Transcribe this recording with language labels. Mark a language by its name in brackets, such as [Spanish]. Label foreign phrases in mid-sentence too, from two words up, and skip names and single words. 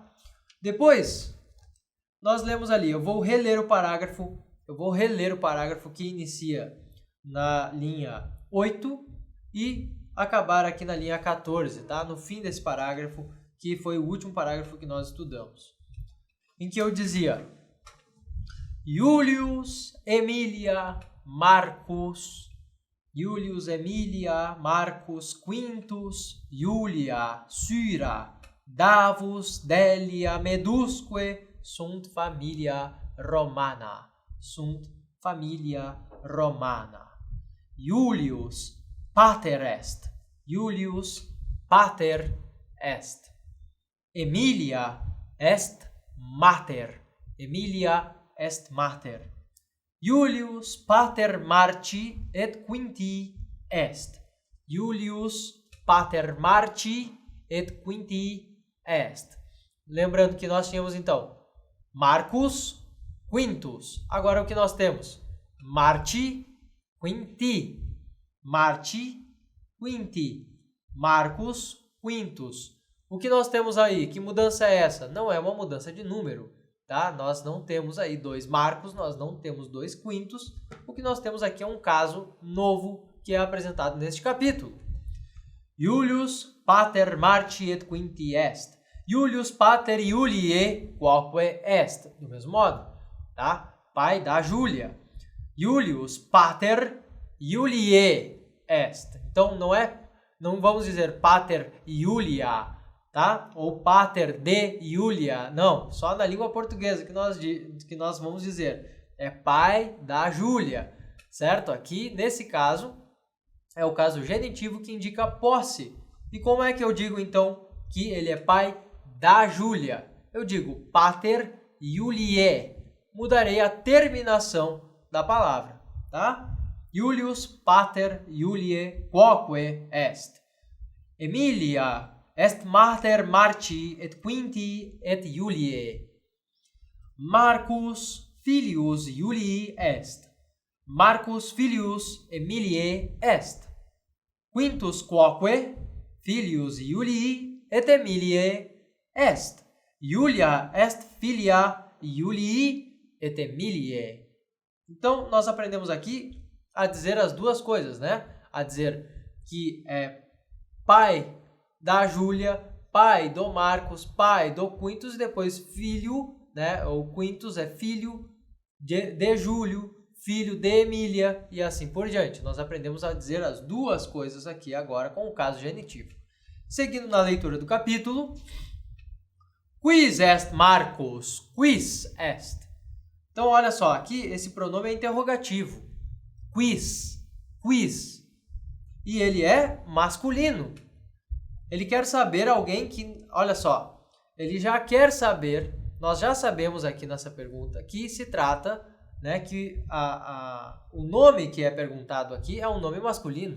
[Portuguese] Depois, nós lemos ali, eu vou reler o parágrafo que inicia na linha 8 e acabar aqui na linha 14, tá? No fim desse parágrafo, que foi o último parágrafo que nós estudamos, em que eu dizia: [Latin] Julius Emilia Marcus Quintus Julia Syra Davus Delia Medusque sunt familia Romana. Julius pater est. Emilia est mater. Julius pater Marci et Quinti est. [Portuguese] Lembrando que nós tínhamos então Marcus, Quintus. Agora o que nós temos? [Latin] Marci, Quinti. Marcus, Quintus. [Portuguese] O que nós temos aí? Que mudança é essa? Não é uma mudança de número, tá? Nós não temos aí 2 Marcos, nós não temos 2 Quintus. O que nós temos aqui é um caso novo que é apresentado neste capítulo. [Latin] Julius pater Marci et Quinti est. Julius pater Juliae quoque est. [Portuguese] Do mesmo modo, tá? Pai da Júlia. [Latin] Julius pater Juliae est. [Portuguese] Então não vamos dizer [Latin] pater Julia, [Portuguese] tá? Ou [Latin] pater de Julia. [Portuguese] Não, só na língua portuguesa que nós vamos dizer. É pai da Júlia, certo? Aqui, nesse caso, é o caso genitivo que indica posse. E como é que eu digo, então, que ele é pai da Júlia? Eu digo [Latin] pater Juliae. [Portuguese] Mudarei a terminação da palavra, tá? [Latin] Julius pater Juliae quoque est. Emilia est mater Marci et Quinti et Juliae. Marcus filius Julii est. Marcus filius Emiliae est. Quintus quoque filius Julii et Emiliae est. Julia est filia Julii et Emiliae. [Portuguese] Então, nós aprendemos aqui a dizer as duas coisas, né? A dizer que é pai da Júlia, pai do Marcos, pai do Quintus e depois filho, né? O Quintus é filho de Júlio, filho de Emília e assim por diante. Nós aprendemos a dizer as duas coisas aqui agora com o caso genitivo. Seguindo na leitura do capítulo, [Latin] quis est Marcus? Quis est? [Portuguese] Então, olha só, aqui esse pronome é interrogativo. Quis. E ele é masculino. Ele quer saber alguém que, olha só, ele já quer saber, nós já sabemos aqui nessa pergunta que se trata, né, que o nome que é perguntado aqui é um nome masculino.